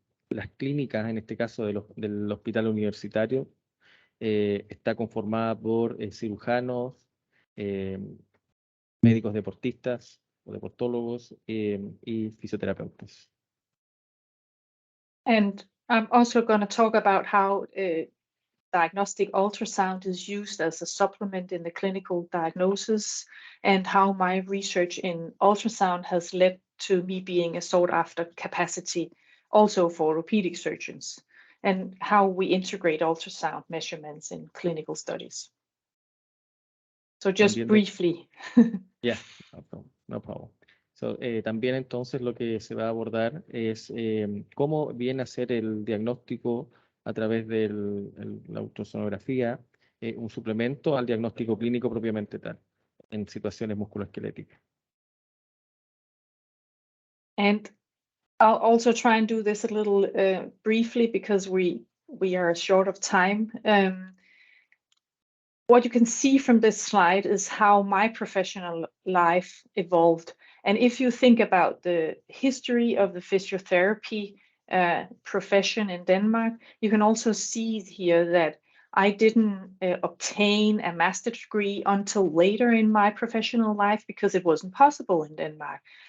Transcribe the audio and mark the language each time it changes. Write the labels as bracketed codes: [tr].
[es] las clínicas, en este caso del hospital universitario, está conformada por cirujanos, médicos deportistas o deportólogos y fisioterapeutas. [en] And I'm also going to talk about how diagnostic ultrasound is used as a supplement in the clinical diagnosis, and how my research in ultrasound has led to me being a sought-after capacity also for orthopedic surgeons, and how we integrate ultrasound measurements in clinical studies. So just [es] También [en] briefly. Yeah, no problem. [es] So, también entonces lo que se va a abordar es cómo viene a ser el diagnóstico a través de la ultrasonografía, un suplemento al diagnóstico clínico propiamente tal, en situaciones musculoesqueléticas. [en] And I'll also try and do this a little briefly because we are short of time. What you can see from this slide is how my professional life evolved. And if you think about the history of the physiotherapy profession in Denmark, you can also see here that I didn't obtain a master's degree until later in my professional life because it wasn't possible in Denmark.